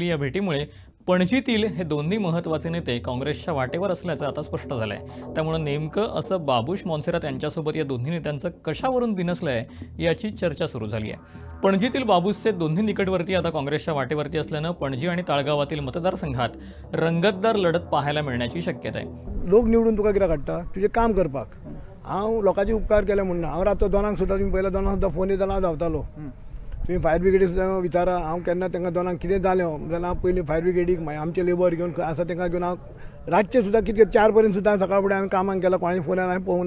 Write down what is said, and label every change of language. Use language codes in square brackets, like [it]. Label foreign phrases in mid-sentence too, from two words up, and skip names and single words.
[mr] या भेटीमुळे पणजीतील हे दोन्ही महत्त्वाचे नेते काँग्रेसच्या वाटेवर असल्याचं आता स्पष्ट झालंय. त्यामुळे नेमकं असं बाबूश मॉन्सेरात यांच्यासोबत या दोन्ही नेत्यांचं कशावरून बिनसलंय याची चर्चा सुरू झाली आहे. पणजीतील बाबूसचे दोन्ही निकटवर्ती आता काँग्रेसच्या वाटेवरती असल्यानं पणजी आणि ताळगावातील मतदारसंघात रंगतदार लढत पाहायला मिळण्याची शक्यता आहे. [kok] लोक निवडून तुका कित्याक काडटा तुजें काम करपाक. हांव लोकांचे उपकार केले म्हणना. हांव रातचो 2 सुद्दां तुमी पयल्या 2 सुद्दां फोन येताना हांव धांवतालो. तुम्ही [en] fire brigade [kok] सुद्दां विचारा. हांव केन्ना तांकां 2 कितें जालें जाल्यार हांव पयलीं [en] fire brigade [kok] मागीर आमचे लेबर घेवन आसा तांकां घेवन हांव रातचे सुद्दां कितें 4 पर्यंत सुद्दां सकाळ फुडें हांवें कामाक गेला. कोणाच्या फोनार हांवें पळोवना.